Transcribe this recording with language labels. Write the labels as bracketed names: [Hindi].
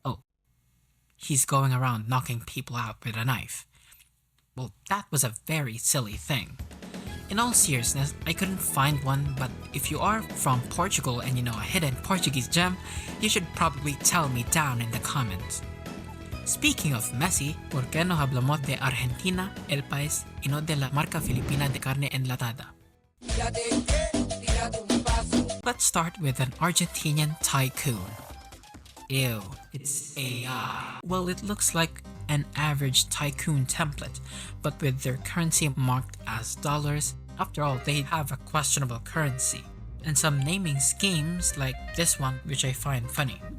[English] Oh, he's going around knocking people out with a knife. Well, that was a very silly thing. In all seriousness, I couldn't find one, but if you are from Portugal and you know a hidden Portuguese gem, you should probably tell me down in the comments. Speaking of Messi, [Spanish] ¿por qué no hablamos de Argentina, el país, y no de la marca filipina de carne enlatada? [English] Let's start with an Argentinian tycoon. Ew, it's AI. Well, it looks like an average tycoon template, but with their currency marked as dollars. After all, they have a questionable currency. And some naming schemes like this one, which I find funny.